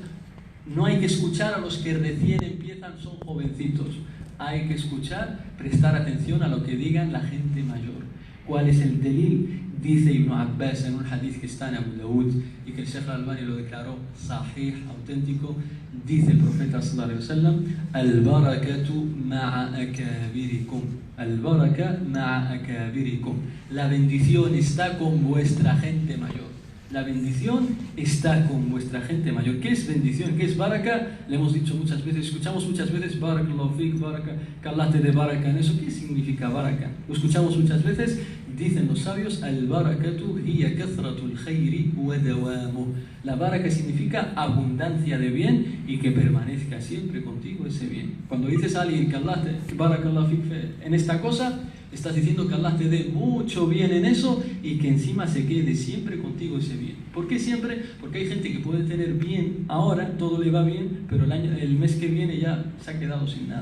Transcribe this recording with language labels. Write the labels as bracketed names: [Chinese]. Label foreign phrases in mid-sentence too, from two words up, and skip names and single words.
[Spanish] No hay que escuchar a los que recién empiezan, son jovencitos. Hay que escuchar, prestar atención a lo que digan la gente mayor. ¿Cuál es el delil? Dice Ibn Abbas en un hadith que está en Abu Dawud y que el Sheikh al-Albani lo declaró sahih, auténtico. Dice el profeta [Arabic] صلى الله عليه وسلم البركة مع أكابركم. البركة مع أكابركم. [Spanish] La bendición está con vuestra gente mayor. La bendición está con vuestra gente mayor. ¿Qué es bendición? ¿Qué es baraka? Le hemos dicho muchas veces, escuchamos muchas veces, [Arabic] بارك الله فيك، بركة, [Spanish] que Allah te dé baraka en eso. ¿Qué significa baraka? Lo escuchamos muchas veces. Dicen los sabios, [Arabic] البركة هي كثرة الخير ودوامه. [Spanish] La baraka significa abundancia de bien y que permanezca siempre contigo ese bien. Cuando dices a alguien que Allah te [Arabic] بارك الله فيك [Spanish] en esta cosa, estás diciendo que Allah te dé mucho bien en eso y que encima se quede siempre contigo ese bien. ¿Por qué siempre? Porque hay gente que puede tener bien ahora, todo le va bien, pero el mes que viene ya se ha quedado sin nada.